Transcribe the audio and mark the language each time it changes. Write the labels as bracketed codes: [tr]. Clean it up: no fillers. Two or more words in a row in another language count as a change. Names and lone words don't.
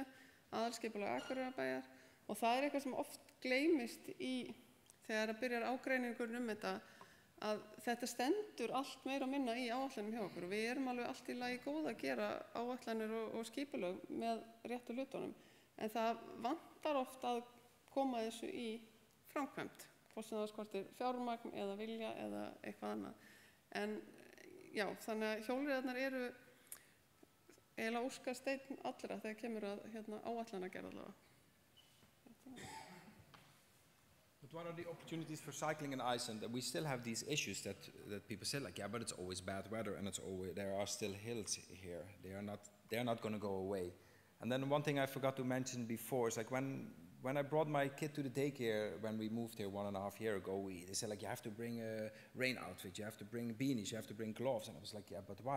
[is] aðalskipulag Akureyrarbæjar, og það eitthvað sem oft gleymist þegar byrjar ágreiningur þetta, að þetta stendur allt meira og minna í áætlanum hjá okkur, og við erum alveg allt í lagi góð að gera áætlanir og skipulag með réttu hlutunum, en það vantar oft að koma þessu í framkvæmd, hvort sem það skortir fjármagn eða vilja eða eitthvað annað. En já, þannig að hjólreiðarnar eru eiginlega óskasteinn allra þegar kemur að áætlanagerð allavega. [en] But what are the opportunities for cycling in Iceland? We still have these issues that people say, like, yeah, but it's always bad weather, and there are still hills here. They are not going to go away. And then one thing I forgot to mention before is like when I brought my kid to the daycare when we moved here 1.5 years ago, they said like you have to bring a rain outfit, you have to bring beanies, you have to bring gloves, and I was like, yeah, but why?